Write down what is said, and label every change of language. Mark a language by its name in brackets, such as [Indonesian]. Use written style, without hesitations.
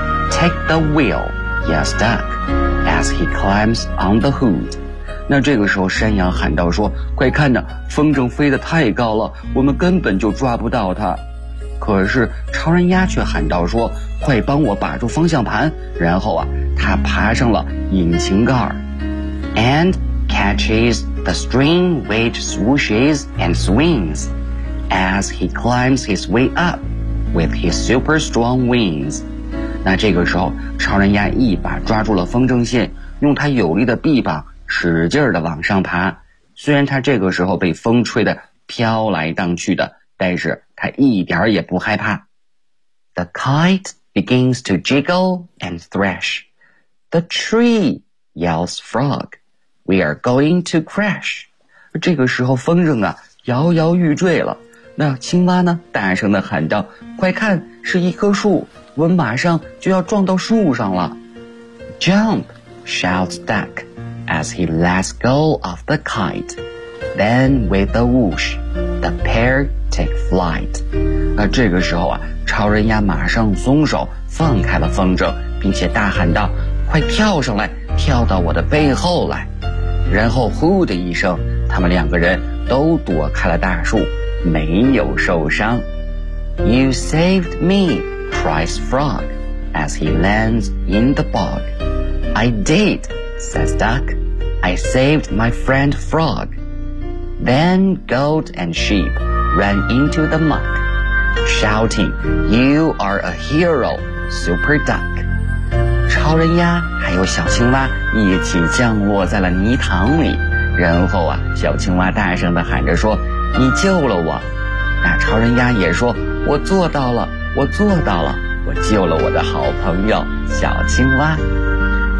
[English] Take the wheel, yells duck, as he climbs on the hood. [Chinese] 那这个时候山羊喊道说：“快看呐，风筝飞得太高了，我们根本就抓不到它。” 可是超人鸭却喊道说：“快帮我把住方向盘。” 然后啊，他爬上了引擎盖。 [English] AndCatches the string which swooshes and swings as he climbs his way up with his super strong wings. [Chinese] 那这个时候，超人鸭一把抓住了风筝线，用它有力的臂膀使劲地往上爬。虽然它这个时候被风吹得飘来荡去的，但是它一点也不害怕。 [English] The kite begins to jiggle and thrash. The tree yells frog. We are going to crash. [Chinese] 这个时候风筝啊摇摇欲坠了。那青蛙呢大声地喊道：“快看，是一棵树，我们马上就要撞到树上了。” [English] Jump, shouts duck, as he lets go of the kite. Then with a whoosh, the pair take flight. [Chinese] 那这个时候啊，超人鸭马上松手放开了风筝，并且大喊道：“快跳上来，跳到我的背后来。” 然后呼的一声，他们两个人都躲开了大树，没有受伤。 [English] You saved me, cries frog, as he lands in the bog. I did, says duck. I saved my friend frog. Then goat and sheep ran into the muck, shouting, you are a hero, super duck. [Chinese] 超人鸭还有小青蛙一起降落在了泥塘里，然后啊，小青蛙大声地喊着说：“你救了我。” 那超人鸭也说：“我做到了，我做到了，我救了我的好朋友小青蛙。”